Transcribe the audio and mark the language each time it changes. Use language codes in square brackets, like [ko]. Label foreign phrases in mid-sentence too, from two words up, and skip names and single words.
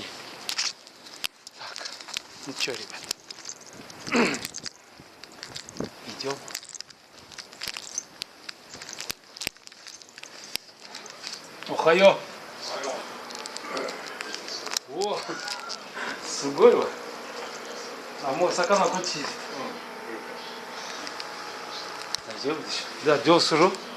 [ru] Так, что, ребят, идем. [ja] Охайо. お、すごいわ. もう魚こっち。大丈夫でしょ。じゃあどうする？